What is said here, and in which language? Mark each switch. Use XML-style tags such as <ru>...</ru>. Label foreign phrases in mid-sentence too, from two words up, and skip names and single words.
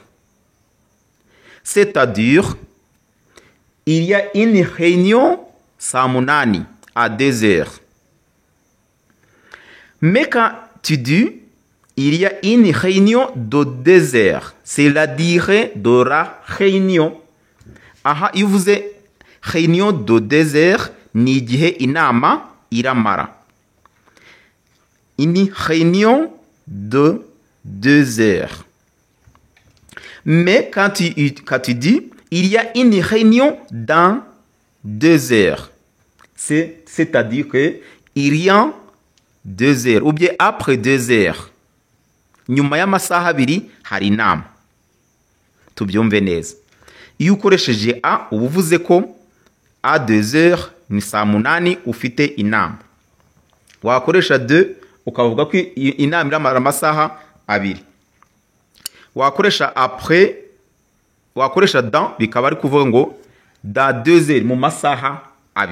<fr>C'est-à-dire, il y a une réunion samunani à 2 heures. Mais quand tu dis, il y a une réunion de 2 heures, c'est la durée de la réunion.</fr> <rw>Aha, iyo uvuze</rw> <fr>réunion de 2 heures,</fr> <rw>ni igihe inama iramara.</rw> <fr>Une réunion de 2 heures. Mais quand tu dis, il y a une réunion dans 2 heures, c'est-à-dire que il y a 2 heures, ou bien après 2 heures.</fr> <rw>Nyuma y'amasaha abiri hari inama. Tubyumve neza. Iyo ukoresheje a uba uvuze ko</rw> <fr>a 2 heures</fr> <rw>ni saa munani ufite inama. Wakoresha 2 ukavuga ko inama iramara amasaha abiri. Wakoresha après, wakoresha dans bikaba ari kuvuga ngo</rw> <fr>da 2 heures</fr> <rw>mu masaha abiri.</rw>